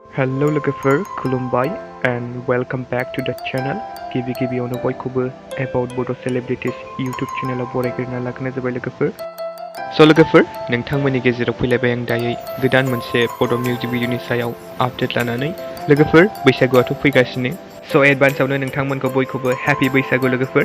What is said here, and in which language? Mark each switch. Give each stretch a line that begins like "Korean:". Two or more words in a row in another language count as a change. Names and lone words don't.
English: Hello
Bodo: लोगोफोर खुलुमबाय
English: and welcome back to the channel.
Bodo: गिबियावनो बयखौबो about Bodo Celebrities YouTube चेनेलाव बरायग्रोना लाग्रोनाय जाबाय लोगोफोर। So लोगोफोर नोंथांमोननि गेजेराव फैलायबाय आं दायै गोदान मोनसे बड' मिउजिक भिडिअनि सायाव आपडेट लानानै। लोगोफोर बैसागुआथ' फैगासिनो। So एडभान्सआवनो नोंथांमोनखौ बयखौबो हैप्पी बैसागु लोगोफोर।